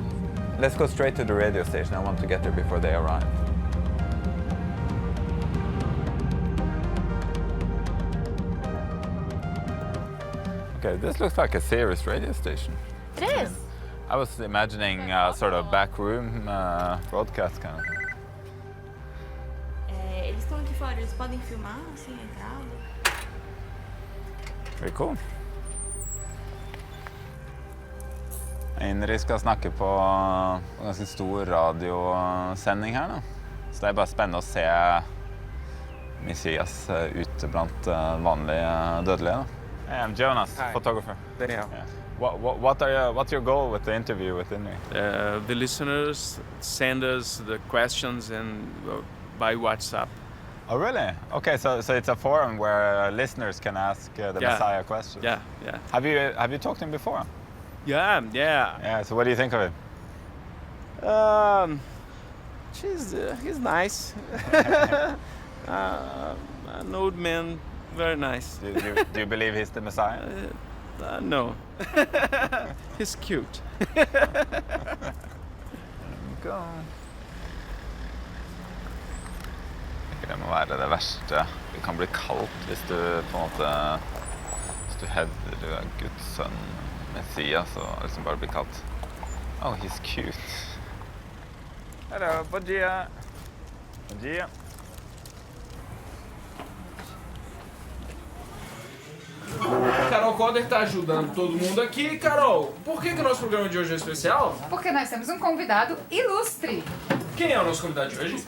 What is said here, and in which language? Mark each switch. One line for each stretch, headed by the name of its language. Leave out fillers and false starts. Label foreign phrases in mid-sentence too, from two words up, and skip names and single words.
English: Let's go straight to the radio station. I want to get there before they arrive. Okay, this looks like a serious radio station. It is. I was imagining sort of back room broadcast kind of.
Portuguese: Eles estão aqui fora, eles podem filmar, assim, a entrada.
English: Very cool.
Norwegian: INRI skal snakke på en ganske stor radiosending her nå. Så det er bare spennende å se Messias ute blant vanlige dødelige.
English: Hey, I'm Jonas, photographer. Daniel. Yeah. What's your goal with the interview with INRI? The listeners send us the questions and by WhatsApp. Oh, really? Okay, so it's a forum where listeners can ask the Messiah questions. Yeah. Have you talked to him before? Yeah. Yeah. So what do you think of him? He's nice. An old man, very nice. Do you believe he's the Messiah? No. He's cute. Go.
Norwegian: Det må være det verste. Det kan bli kaldt hvis du på en måte hvis du hevder du er Guds sønn, Messias, og liksom bare blir kaldt.
English: Oh, he's cute. Hello,
Portuguese: bom dia. Bom dia. Carol Coder está ajudando todo mundo aqui. Carol, por que o nosso programa de hoje é especial? Porque nós temos um convidado ilustre. Quem é o nosso convidado de hoje?